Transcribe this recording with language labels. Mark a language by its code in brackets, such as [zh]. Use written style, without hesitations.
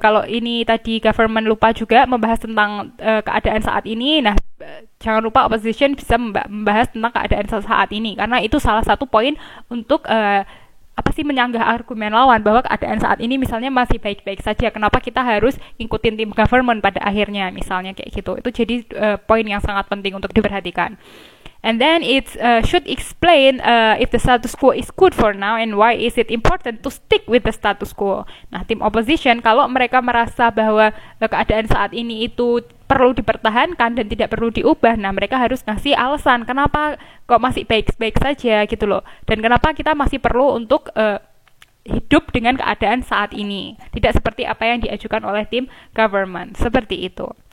[id] Kalau ini tadi government lupa juga membahas tentang keadaan saat ini. Nah, jangan lupa opposition bisa membahas tentang keadaan saat ini, karena itu salah satu poin untuk menyanggah argumen lawan bahwa keadaan saat ini misalnya masih baik-baik saja. Kenapa kita harus ngikutin tim government pada akhirnya, misalnya kayak gitu. Itu jadi poin yang sangat penting untuk diperhatikan. [en] And then it should explain if the status quo is good for now and why is it important to stick with the status quo. [id] Nah, tim opposition kalau mereka merasa bahwa keadaan saat ini itu perlu dipertahankan dan tidak perlu diubah, nah mereka harus ngasih alasan kenapa kok masih baik-baik saja gitu loh, dan kenapa kita masih perlu untuk hidup dengan keadaan saat ini, tidak seperti apa yang diajukan oleh tim government, seperti itu.